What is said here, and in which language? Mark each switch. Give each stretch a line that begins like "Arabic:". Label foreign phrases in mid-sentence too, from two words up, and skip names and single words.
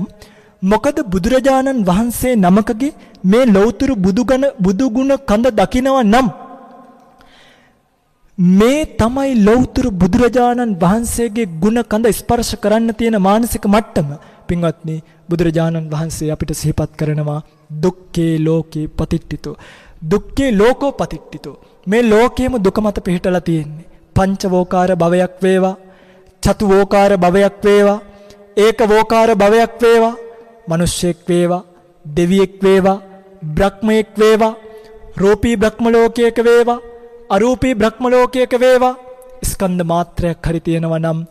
Sinhala: මොකද බුදුරජාණන් වහන්සේ නමකගේ මේ ලෞතර බුදුගුණ කඳ දකිනවා නම් මේ තමයි ලෞතර බුදුරජාණන් වහන්සේගේ ගුණ කඳ ස්පර්ශ කරන්න තියෙන මානසික මට්ටම. පින්වත්නි, බුදුරජාණන් වහන්සේ අපිට සිහිපත් කරනවා
Pali: දුක්ඛේ ලෝකේ පතිට්ඨිතෝ. දුක්ඛේ ලෝකෝ පතිට්ඨිතෝ.
Sinhala: මේ ලෝකයේම දුක මත පිහිටලා තියෙන්නේ. පංචවෝකාර භවයක් වේවා, චතුවෝකාර භවයක් වේවා, ඒකවෝකාර භවයක් වේවා, මිනිස්සෙක් වේවා, දෙවියෙක් වේවා, බ්‍රහ්මයෙක් වේවා, රූපී බ්‍රහ්ම ලෝකයක වේවා, අරූපී බ්‍රහ්ම ලෝකයක වේවා, ස්කන්ධ මාත්‍රයක් හරි තියෙනවා නම්